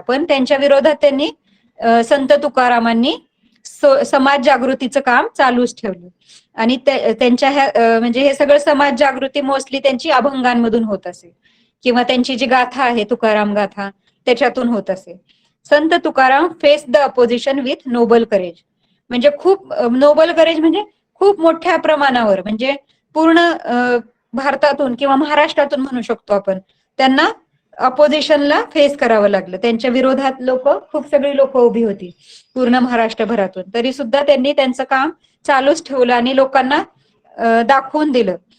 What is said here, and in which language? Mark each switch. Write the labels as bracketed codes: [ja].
[mr] पण त्यांच्या विरोधात त्यांनी संत तुकारामांनी समाज जागृतीचं काम चालूच ठेवलं. आणि त्यांच्या म्हणजे हे सगळं समाज जागृती मोस्टली त्यांची अभंगांमधून होत असे, किंवा त्यांची जी गाथा आहे तुकाराम गाथा त्याच्यातून होत असे. [en] Sant Tukaram face the opposition with noble courage. [mr] म्हणजे नोबल करेज म्हणजे खूप मोठ्या प्रमाणावर, म्हणजे पूर्ण भारतातून किंवा महाराष्ट्रातून म्हणू शकतो आपण, त्यांना अपोजिशनला फेस करावं लागलं. त्यांच्या विरोधात खूप सगळी लोक उभी होती पूर्ण महाराष्ट्रभरातून. तरी सुद्धा त्यांनी त्यांचं काम चालूच ठेवलं आणि लोकांना दाखवून दिलं.